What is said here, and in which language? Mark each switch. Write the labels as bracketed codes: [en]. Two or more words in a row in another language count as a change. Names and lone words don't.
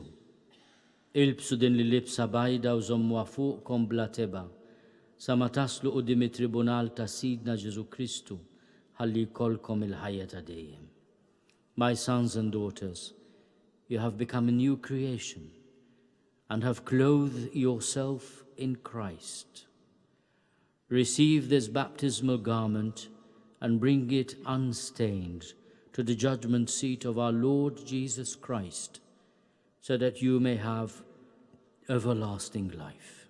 [mt] Ilbsu din li libsa bajda u żommuha fuqkom bla teba, sa ma taslu quddiem it-tribunal ta' Sidna Ġesu Kristu ħalli jkollkom il-ħajja ta' dejjem. [en] My sons and daughters, you have become a new creation and have clothed yourself in Christ. Receive this baptismal garment and bring it unstained to the judgment seat of our Lord Jesus Christ, so that you may have everlasting life.